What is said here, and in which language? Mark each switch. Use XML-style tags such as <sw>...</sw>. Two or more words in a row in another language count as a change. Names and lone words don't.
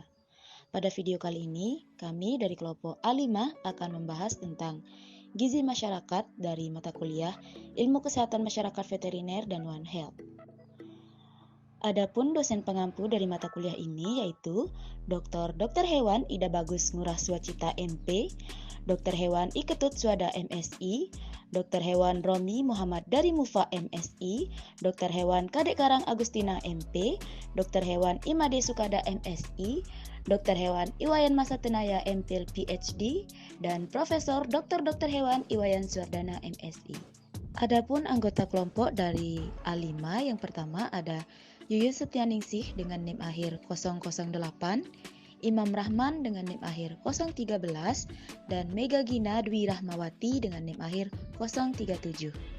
<id>Pada video kali ini, kami dari kelompok A5 akan membahas tentang gizi masyarakat dari mata kuliah Ilmu Kesehatan Masyarakat Veteriner dan One Health. Adapun dosen pengampu dari mata kuliah ini yaitu Dr. Hewan Ida Bagus Ngurah Swacita MP, Dr. Hewan Iketut Swada MSI, Dr. Hewan Romi Muhammad dari Mufa MSI, Dr. Hewan Kadek Karang Agustina MP, Dr. Hewan Imade Sukada MSI, Dr. Hewan Iwayan Masatenaya MPhil PhD, dan Profesor Dr. Hewan Iwayan Suardana MSI. Adapun anggota kelompok dari A5 yang pertama ada Yuyun Setianingsih dengan NIM akhir 008, Imam Rahman dengan NIM akhir 013, dan Mega Gina Dwi Rahmawati dengan NIM akhir 037.</id>